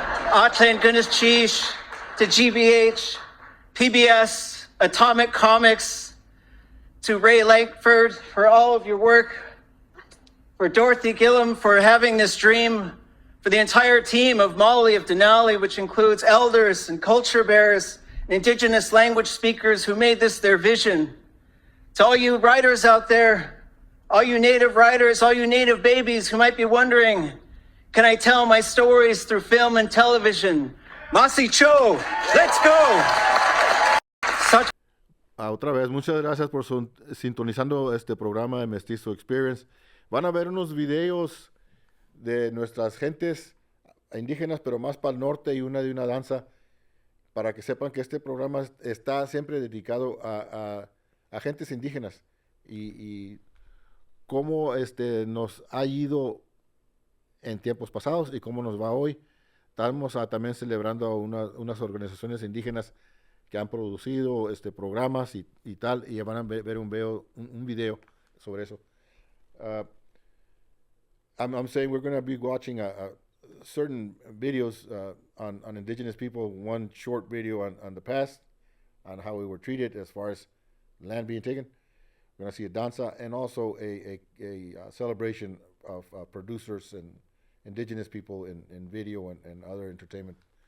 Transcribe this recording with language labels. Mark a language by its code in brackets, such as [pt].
[en] Atlan Gunas Chish, to GBH, PBS, Atomic Comics, to Ray Langford for all of your work, for Dorothy Gillum for having this dream, for the entire team of Molly of Denali, which includes elders and culture bearers and indigenous language speakers who made this their vision. To all you writers out there, all you native writers, all you native babies who might be wondering, can I tell my stories through film and television? Masi Cho, let's go! [es] Otra vez, muchas gracias por sintonizando este programa de Mestizo Experience. Van a ver unos videos de nuestras gentes indígenas, pero más para el norte, y una de una danza, para que sepan que este programa está siempre dedicado a gentes indígenas y cómo nos ha ido en tiempos pasados y cómo nos va hoy. Estamos también celebrando a unas organizaciones indígenas que han producido programas y tal, y van a ver un video sobre eso. [en] I'm saying we're going to be watching certain videos on indigenous people, one short video on the past, on how we were treated as far as land being taken. We're going to see a danza and also a celebration of producers and indigenous people in video and other entertainment.